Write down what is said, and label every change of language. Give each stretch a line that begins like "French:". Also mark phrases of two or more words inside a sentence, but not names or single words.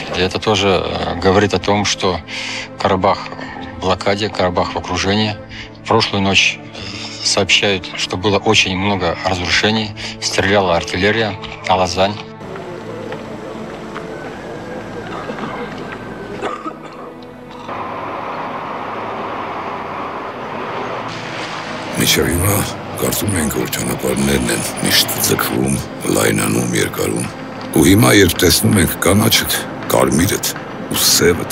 Russian: И это тоже говорит о том, что Карабах в блокаде, Карабах в окружении. Прошлую ночь сообщают, что было очень много разрушений, стреляла артиллерия, Алазань.
Armenian: Միշտ հիմա կարծում ենք, որ ճանապարհներն են միշտ ձգվում, լայնանում, երկարում։ Ու հիմա երբ տեսնում ենք կանաչդ, կարմիրդ ու սևդ,